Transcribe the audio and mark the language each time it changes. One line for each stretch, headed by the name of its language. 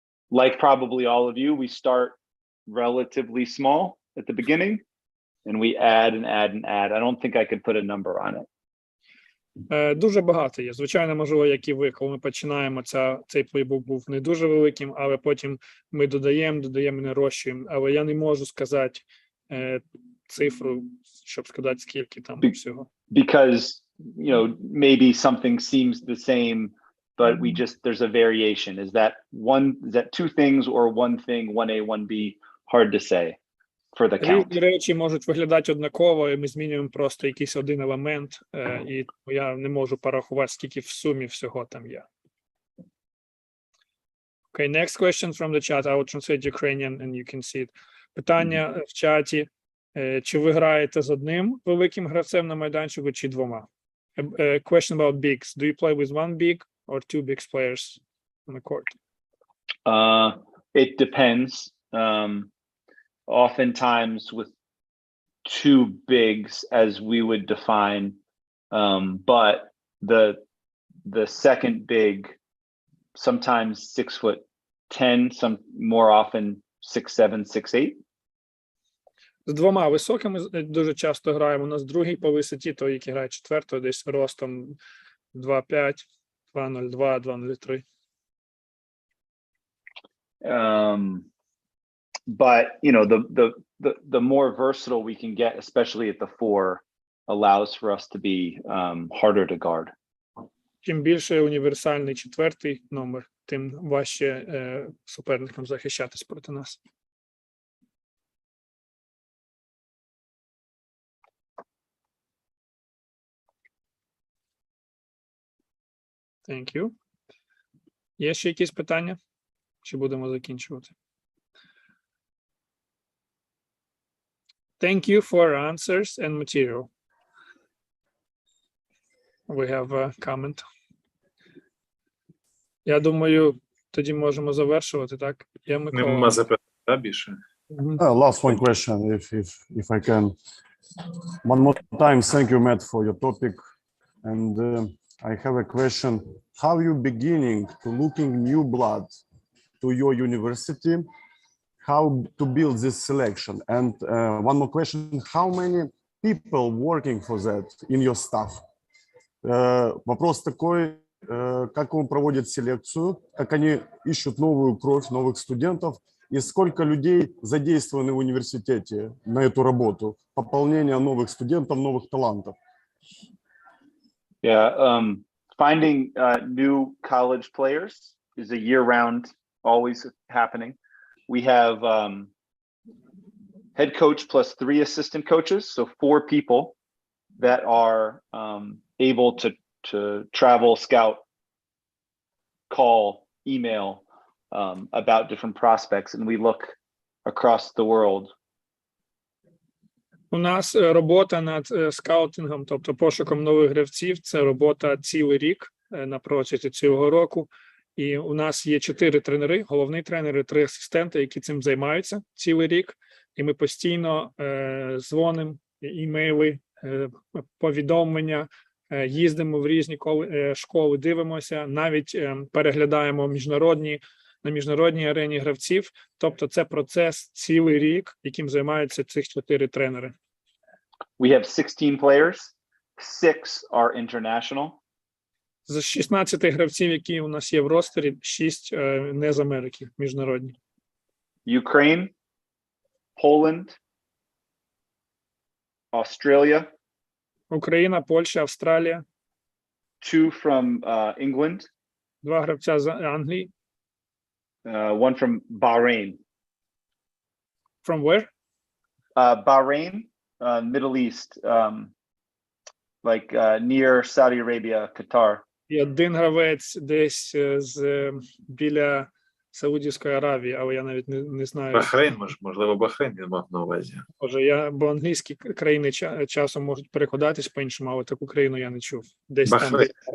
English: Like probably all of you, we start relatively small at the beginning and we add and add and add. I don't think I could put a number on it.
Ukrainian: Дуже багато є. Звичайно, можливо, як і ви, коли ми починаємо, цей плейбук був не дуже великим, але потім ми додаємо і нарощуємо. Але я не можу сказати цифру, щоб сказати, скільки там всього.
English: Because, you know, maybe something seems the same, but there's a variation. Is that two things or one thing, 1A, 1B? Hard to say for the count.
Ukrainian: Різні речі можуть виглядати однаково, і ми змінюємо просто якийсь один елемент, і я не можу порахувати, скільки в сумі всього там є.
English: Okay, next question from the chat. I will translate Ukrainian and you can see it.
Ukrainian: Питання в чаті. Чи ви граєте з одним великим гравцем на майданчику, чи двома?
English: Question about bigs. Do you play with one big or two big players on the court? It depends. Oftentimes with two bigs, as we would define, but the second big, sometimes 6'10", some more often 6'7", 6'8".
Ukrainian: З двома високими дуже часто граємо. У нас другий по висоті, той, який грає четвертою, десь ростом 2.5, 2.02, 2.03.
English: But you know, the more versatile we can get, especially at the 4, allows for us to be harder to guard.
Ukrainian: Чим більше універсальний четвертий номер, тим важче суперникам захищатись проти нас.
English: Thank you.
Ukrainian: Є ще якісь питання? Чи будемо закінчувати?
English: Thank you for answers and material. We have a comment.
Ukrainian: Я думаю, тоді можемо завершувати, так? Я Нема запитань більше.
English: Last one question, if I can. One more time, thank you, Matt, for your topic. And I have a question. How you beginning to looking new blood to your university? How to build this selection? And one more question, how many people working for that in your staff?
Russian: Вопрос такой, как он проводит селекцию, как они ищут новую кровь, новых студентов, и сколько людей задействованы в университете на эту работу, пополнение новых студентов, новых талантов?
English: Yeah, finding new college players is a year-round, always happening. We have head coach plus 3 assistant coaches, so 4 people that are able to travel, scout, call, email about different prospects, and we look across the world.
Ukrainian: У нас робота над скаутингом, тобто пошуком нових гравців, це робота цілий рік на протязі цього року. І у нас є 4 тренери, головний тренер і 3 асистенти, які цим займаються цілий рік. І ми постійно дзвонимо, імейли, повідомлення, їздимо в різні школи, дивимося, навіть переглядаємо на міжнародній арені гравців. Тобто це процес цілий рік, яким займаються цих 4 тренери.
English: We have 16 players, 6 are international.
Ukrainian: З 16 гравців, які у нас є в ростері, 6 не з Америки, міжнародні.
English: Ukraine, Poland, Australia.
Ukrainian: Україна, Польща, Австралія.
English: 2 from England.
Ukrainian: 2 гравця з Англії.
English: 1 from Bahrain. From where? Bahrain, Middle East, like near Saudi Arabia, Qatar.
Ukrainian: І один гравець десь біля Саудівської Аравії, але я навіть не знаю. Бахрейн, можливо, Бахрейн він мав на увазі. Може, бо англійські країни часом можуть перекладатись по-іншому, але таку країну я не чув. Десь Бахрейн.